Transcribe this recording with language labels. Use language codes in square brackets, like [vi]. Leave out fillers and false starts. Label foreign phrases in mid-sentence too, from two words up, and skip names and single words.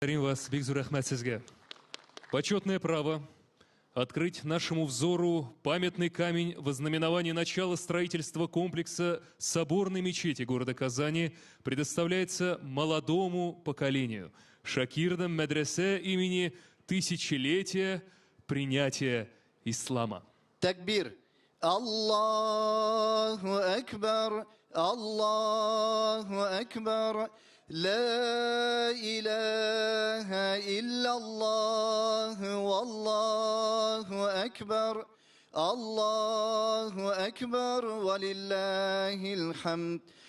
[ru] Благодарим вас, Бигзур Ахмад Сизге. Почетное право открыть нашему взору памятный камень во знаменование начала строительства комплекса соборной мечети города Казани предоставляется молодому поколению Шакирдам медресе имени тысячелетия принятия ислама. Такбир. [ar] الله أكبر، الله أكبر. لا إله إلا الله والله أكبر الله أكبر ولله الحمد